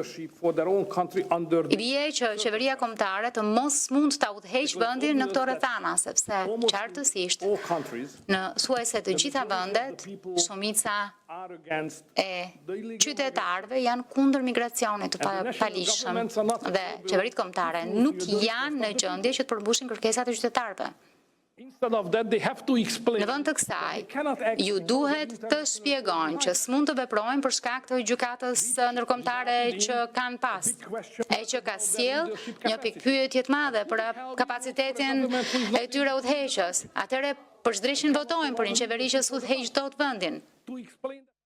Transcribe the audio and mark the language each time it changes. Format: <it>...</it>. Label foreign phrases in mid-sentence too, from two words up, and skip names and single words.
<sq>I bie që qeveria kombëtare të mos mund ta udhëheqë vendin në këto rrethana, sepse qartësisht në thuajse të gjitha vendet, shumica e qytetarëve janë kundër migracionit të palishëm dhe qeveritë kombëtare nuk janë në gjendje që të përmbushin kërkesat e qytetarëve.</sq> <en>Instead of that, they have to explain.</en> <sq>Në vend të kësaj, ju duhet të shpjegojnë që s'mund të veprojnë për shkak të gjykatës ndërkombëtare që kanë pas, e që ka sjell një pikpyetje të madhe për kapacitetin e tyre udhëheqës. Atëherë përshëndryshim votojnë për një qeveri që s'udhëheq dot vendin.</sq> <en>To explain</en>